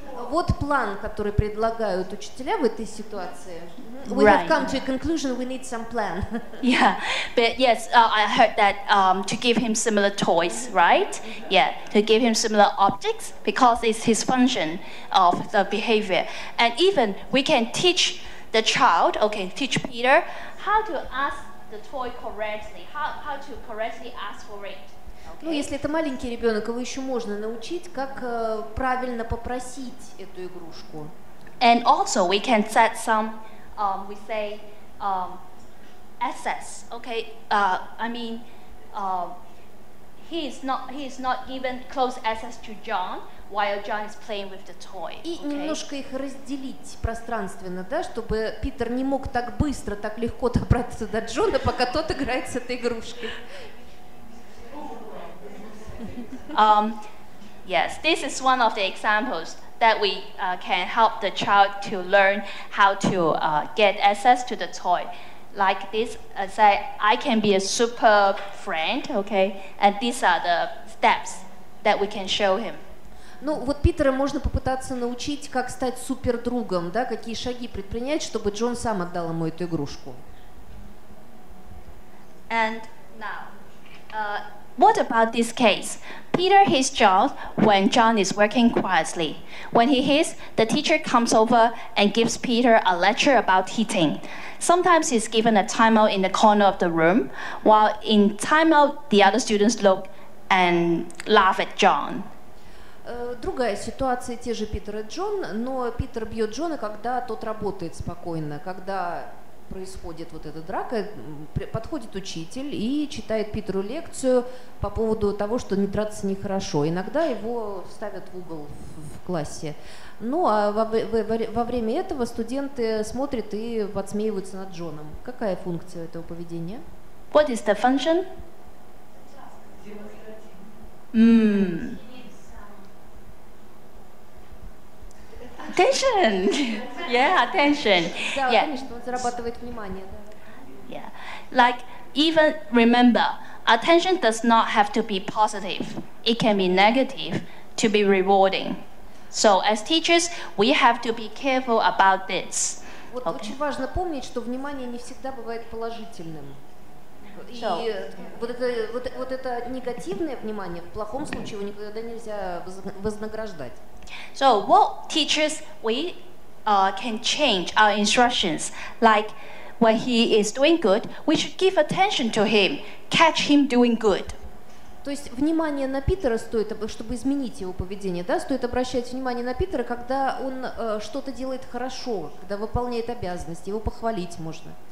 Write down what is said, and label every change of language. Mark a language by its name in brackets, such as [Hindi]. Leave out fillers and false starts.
[Russian] Вот план, который предлагают учителя в этой ситуации. [English] We have come to a conclusion. We need some plan. Yeah, but yes, I heard that to give him similar toys, right? Yeah, to give him similar objects because it's his function of the behavior. And even we can teach the child, okay, teach Peter how to ask the toy correctly, how to correctly ask for it. [Russian] Ну, если это маленький ребенок, его еще можно научить, как правильно попросить эту игрушку. [English] And also we can set some, we say, access. Okay, I mean, he is not given close access to John while John is playing with the toy. [Russian] И немножко их разделить пространственно, да, чтобы Питер не мог так быстро, так легко добраться до Джона, пока тот играет с этой игрушкой. [English] Yes, this is one of the examples that we can help the child to learn how to get access to the toy. Like this, say, I can be a super friend, okay? And these are the steps that we can show him. [Russian] Ну, вот Питера можно попытаться научить, как стать супердругом, да, какие шаги предпринять, чтобы Джон сам отдал ему эту игрушку. [English] And now, what about this case? Peter hits John when John is working quietly. When he hits, the teacher comes over and gives Peter a lecture about hitting. Sometimes he's given a timeout in the corner of the room, while in timeout, the other students look and laugh at John. [Russian] Другая ситуация, те же Питер и Джон, но Питер бьет Джона, когда тот работает спокойно, когда происходит вот эта драка, подходит учитель и читает Питеру лекцию по поводу того, что не драться нехорошо. Иногда его ставят в угол в классе. Ну а во время этого студенты смотрят и подсмеиваются над Джоном. Какая функция этого поведения? [English] What is the function? Attention. Yeah, attention. [Russian] Да, [English] yeah. [Russian] Конечно, он зарабатывает внимание. Да. [English] Yeah. Like, even remember, attention does not have to be positive. It can be negative to be rewarding. So as teachers, we have to be careful about this. [Russian] Вот очень важно помнить, что внимание не всегда бывает положительным. И вот это негативное внимание, в плохом случае его никогда нельзя вознаграждать. [English] So what teachers we can change our instructions. Like when he is doing good, we should give attention to him, catch him doing good. [Russian] То есть внимание на Питера стоит, чтобы изменить его поведение, да, стоит обращать внимание на Питера, когда он что-то делает хорошо, когда выполняет обязанности, его похвалить можно.